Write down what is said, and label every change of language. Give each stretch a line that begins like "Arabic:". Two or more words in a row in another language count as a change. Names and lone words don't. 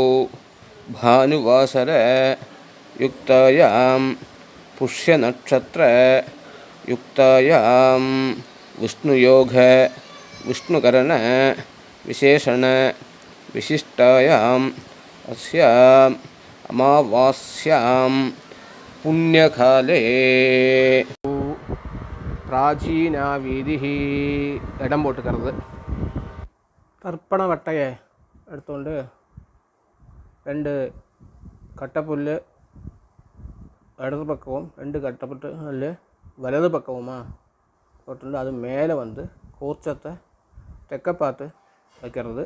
Sanskrit: भानुवासरयुक्तायां पुष्यनक्षत्रयुक्तायां विष्णुयोग विष्णुकरण विशेषण विशिष्टायाम् अस्याम् अमावास्यां पुण्यकाले प्राचीनावीतिः
Tamil: இடம் போட்டுக்கிறது. தர்ப்பண வட்டையை எடுத்துകൊണ്ട് 2 கட்டைப்புல் இடது பக்கமும் 2 கட்டைப்புல் வலது பக்கமுமா போட்டு அது மேலே வந்து கூர்ச்சத்தை தெற்க பார்த்து வைக்கிறது.